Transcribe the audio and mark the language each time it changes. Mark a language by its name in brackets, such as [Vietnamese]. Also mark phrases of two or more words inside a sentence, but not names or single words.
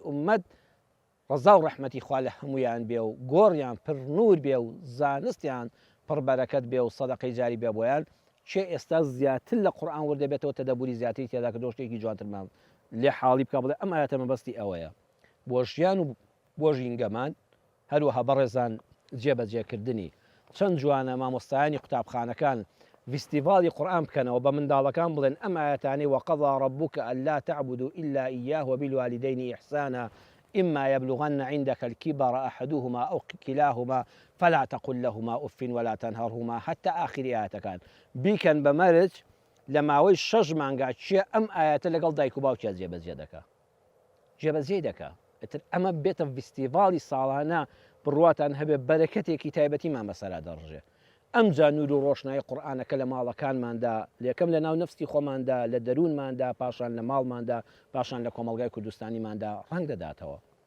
[Central Kurdish] ئومەت ڕەزا و ڕەحمەتی خوا لە هەمویان بێ و گۆڕیان پر نور بێ و زانستیان پڕ بەرەکەت بێ و سەدەقەی جاری بێ بۆیان چێ ئێستا زیاتر لە قورئان وەردەبێتەوە تەدەبوری زیاتری تێدا کە شتێکی جوانترمان لێ حاڵی بکە بڵێ ئەم ئاەتە مەبەستی ئەوەیە بۆ ژیان و بۆ ژینگەمان هەروەها بەڕێزان جێبەجێکردنی چەند جوانە مامۆستایانی قوتابخانەکان فیستیڤاڵی قورئان بکەنەوە بە منداڵەکان بڵێن ئەم ئاەتانەی [Arabic] وەقەضا ربك ألا تعبدوا إلا إياه وبالوالدين إحسانا إما يبلغن عندك الكبر أحدهما أو كلاهما فلا تقل لهما أف ولا تنهرهما حتى آخر آياتك [Central Kurdish] بیکەن بە مەرج لە ماوەی 6 مانگا چیە ئەم ئاەتە لەگەڵ دایک و باوکیان جێبەجێ دەکا جێبەجێ دەکا ئەتر ئەمە بێتە فیستیڤاڵی ساڵانە بڕواتان هەبێ بەرەکەتێکی تایبەتیمان بەسەرا دەڕژێ ئەم جا نور و ڕۆشنایی قورئانەکە لە ماڵەکانماندا یەکەم لە ناو نەفسی خۆماندا لە دەروونماندا پاشان لە ماڵماندا پاشان لە کۆمەڵگای کوردستانیماندا ڕەنگ دەداتەوە